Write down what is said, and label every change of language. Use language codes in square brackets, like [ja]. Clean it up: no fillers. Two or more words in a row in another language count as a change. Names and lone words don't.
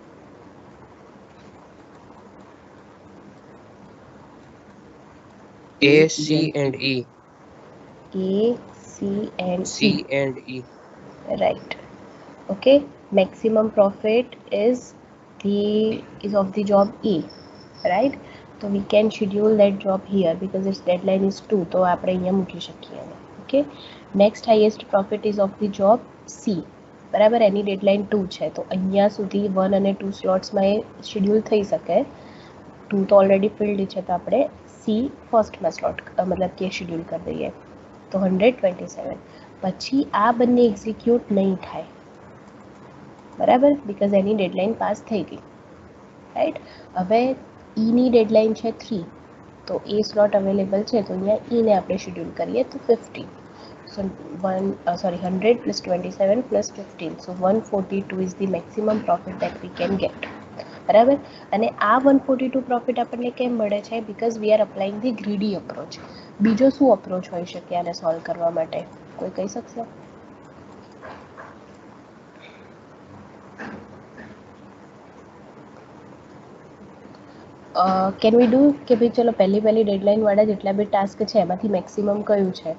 [en] A, C, and E. A, C, and C E. and E. Right. Okay, maximum profit is of the job E, right? So we can schedule that job here because its deadline is 2, [gu] તો આપણે અહીંયા મૂકી શકીએ. [en] Okay, next highest profit is of the job C. [gu] બરાબર, એની deadline 2 છે, તો અહીંયા સુધી 1 અને 2 સ્લોટ્સમાં એ શેડ્યુલ થઈ શકે. 2 તો [en] already filled [gu] છે, તો આપણે C ફર્સ્ટમાં સ્લોટ મતલબ કે શેડ્યુલ કરી દઈએ. તો 127. પછી આ બંને એક્ઝિક્યુટ નહીં થાય. બરાબર, બિકોઝ એની ડેડલાઇન પાસ થઈ ગઈ. રાઈટ. હવે ઈની ડેડલાઇન છે 3, તો એ [en] slot available [gu] છે, તો અહીંયા ઈને આપણે શેડ્યુલ કરીએ તો 15. સો 100 + 27 + 15, [en] so 142 is the maximum profit that we can get. [gu] બરાબર. અને આ 142 પ્રોફિટ આપણને કેમ મળે છે? [en] because we are applying the greedy approach. [gu] બીજો શું અપ્રોચ હોઈ શકે આને સોલ્વ કરવા માટે? કોઈ કહી શકશે? [en] can we do [gu] કે ભાઈ ચલો પહેલી ડેડલાઇનવાળા જેટલા બી ટાસ્ક છે એમાંથી મેક્સિમમ કયું છે?